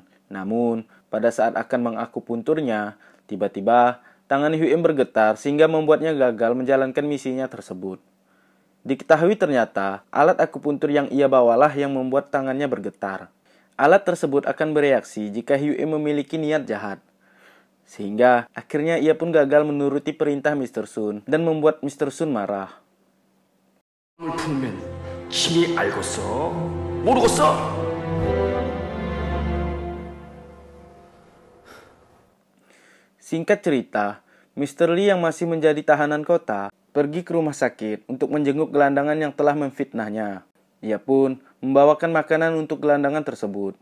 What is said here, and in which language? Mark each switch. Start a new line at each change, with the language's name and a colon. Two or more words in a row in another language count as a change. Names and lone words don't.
Indonesian: Namun, pada saat akan mengakupunturnya, tiba-tiba tangan Hyuim bergetar sehingga membuatnya gagal menjalankan misinya tersebut. Diketahui ternyata alat akupuntur yang ia bawalah yang membuat tangannya bergetar. Alat tersebut akan bereaksi jika Hyuim memiliki niat jahat. Sehingga akhirnya ia pun gagal menuruti perintah Mr. Sun dan membuat Mr. Sun marah.
Korean: 품으면 힘이 알겠어? 모르겠어?
Indonesian: Singkat cerita, Mr. Lee yang masih menjadi tahanan kota pergi ke rumah sakit untuk menjenguk gelandangan yang telah memfitnahnya. Ia pun membawakan makanan untuk gelandangan tersebut.